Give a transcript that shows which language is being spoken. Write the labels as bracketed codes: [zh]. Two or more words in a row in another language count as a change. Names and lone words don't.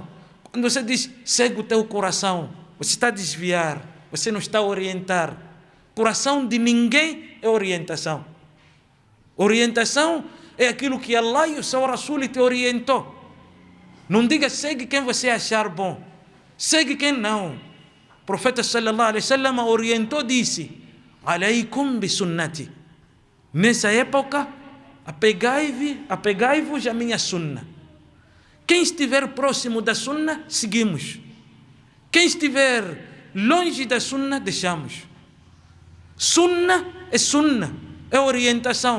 [pt] Quando você diz segue o teu coração, você está a desviar, você não está a orientar. Coração de ninguém é orientação. Orientação é aquilo que Allah e o seu Rasul te orientou. Não diga segue quem você achar bom, segue quem não. O profeta [ar] صلى الله عليه وسلم [pt] orientou, disse: [ar] "عليكم بسنتي." [pt] Nessa época, apegai-vos à minha sunna. Quem estiver próximo da sunna, seguimos. Quem estiver longe da sunna, deixamos. Sunna, é orientação.